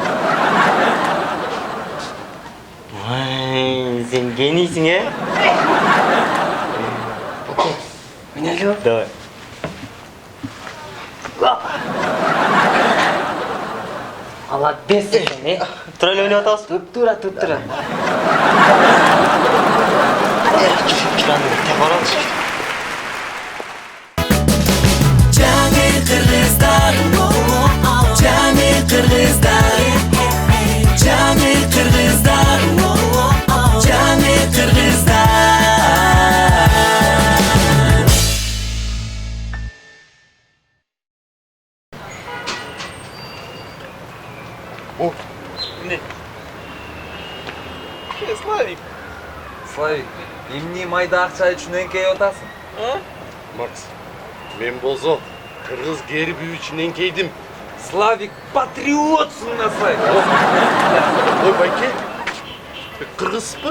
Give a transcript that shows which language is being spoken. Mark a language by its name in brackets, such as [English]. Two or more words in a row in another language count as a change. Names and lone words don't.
[Kyrgyz] Сен генийсің, [Kazakh] Боке, мен әлі бар? [Kyrgyz] Давай. Молодецсің сен, Тура эле ойнап атабыз? Тура. Жаны кыргыздар, Жаны кыргыздар, Жаны кыргыздар, Жаны кыргыздар. Ne? Славик, эмне майда акча үчүн эңкейип атасың? Макс, мен болсо кыргыз герби үчүн эңкейдим. Славик, патриотсың да, Славик. Ой, байке, кыргызбы?